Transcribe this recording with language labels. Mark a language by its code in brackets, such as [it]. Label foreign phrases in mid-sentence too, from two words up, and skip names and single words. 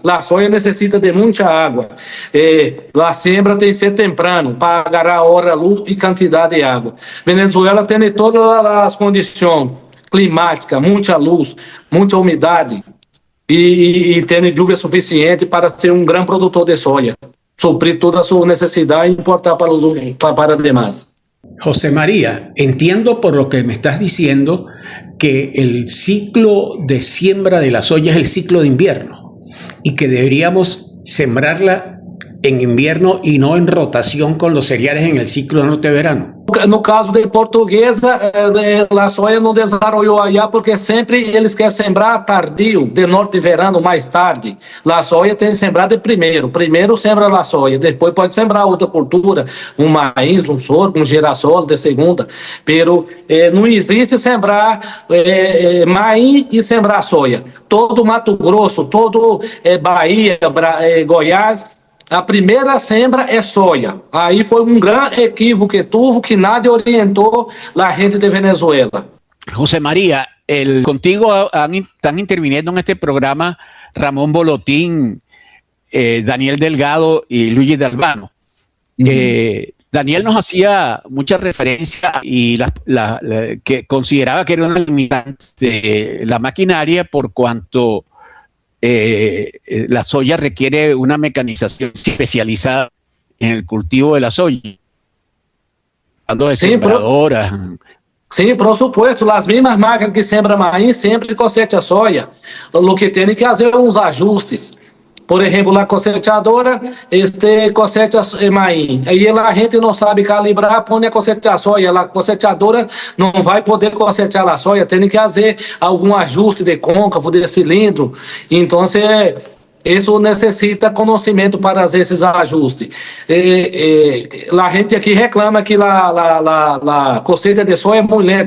[pt] A soja necessita de muita água. A sembra tem que ser temprano para agarrar hora, luz e quantidade de água. Venezuela tem todas as condições climáticas, muita luz, muita umidade e tem chuva suficiente para ser um grande produtor de soja, suprir toda a sua necessidade e importar para demais. [es] José María, entiendo por lo que me estás diciendo que el ciclo de siembra de la soya es el ciclo de invierno y que deberíamos sembrarla en invierno y no en rotación con los cereales en el ciclo norte-verano. [pt] No caso de Portuguesa, a soja não desenvolveu allá porque sempre eles querem sembrar tardio, de norte-verano mais tarde. A soja tem que sembrar de primeiro. Primeiro sembra a soja, depois pode sembrar outra cultura, um maíz, um sorgo, um girassol de segunda. Pero não existe sembrar maíz e sembrar soja. Todo Mato Grosso, todo Bahia, Goiás, a primeira sembra é soja. Aí foi um grande equívoco que tuvo, que nadie orientou a gente de Venezuela. [es] José María, contigo están interviniendo en este programa Ramón Bolotín, Daniel Delgado y Luigi de Albano. Daniel nos hacía mucha referencia y que consideraba que era una limitante de la maquinaria por cuanto la soya requiere una mecanización especializada en el cultivo de la soya. Hablando de sembradoras. Sim, por supuesto. [pt] As mesmas máquinas que sembram maíz sempre cosecham a soja. O que tem que fazer uns ajustes. Por exemplo, a cosechadora cosecha maíz. Aí a gente não sabe calibrar, põe a cosechar a soja. A cosechadora não vai poder cosechar a soja, tem que fazer algum ajuste de côncavo, de cilindro. Então, isso necessita conhecimento para fazer esses ajustes. A gente aqui reclama que a cosecha de soja é muito lenta.